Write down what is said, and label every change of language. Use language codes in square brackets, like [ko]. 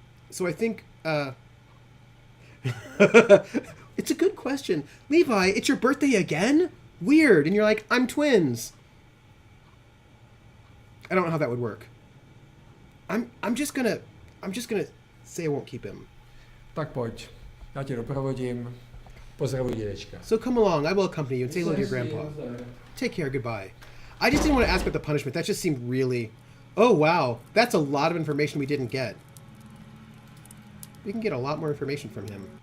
[en] So I think, it's a good question. Levi, it's your birthday again? Weird. And you're like, I'm twins. I don't know how that would work. I'm just gonna say I won't keep him. [cs] Tak pojď, já tě doprovodím. Pozdravuj dědečka. [en] So come along, I will accompany you and say hello to your grandpa. Take care, goodbye. I just didn't want to ask about the punishment. That just seemed really... Oh, wow. That's a lot of information we didn't get. We can get a lot more information from him.